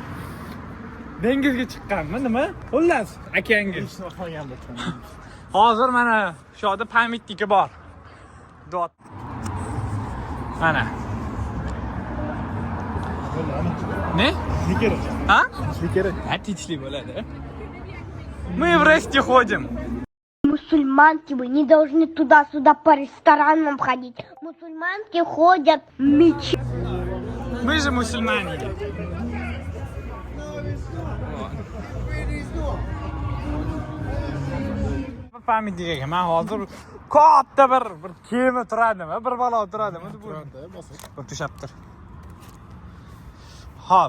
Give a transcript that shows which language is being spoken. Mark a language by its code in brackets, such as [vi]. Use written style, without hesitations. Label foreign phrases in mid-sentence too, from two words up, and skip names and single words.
[uz] Dengizga chiqqanmi, nima? Xullas, akangiz. ishni qilgan bo'lgan. Hozir mana shu yerda pamyatniki bor. Dot. Mana. Ne? Kerak. Ha? Kerak. [ru] Отлично bo'ladi. Мы в Ресте ходим. Мусульманки, вы не должны туда-сюда по ресторанам ходить. Мусульманки ходят в мечеть. Мы же мусульмане. [uz] Pamyatnikiga men hozir katta bir kema turadimi, bir balo turadimi deb bir tushaptir. Hop.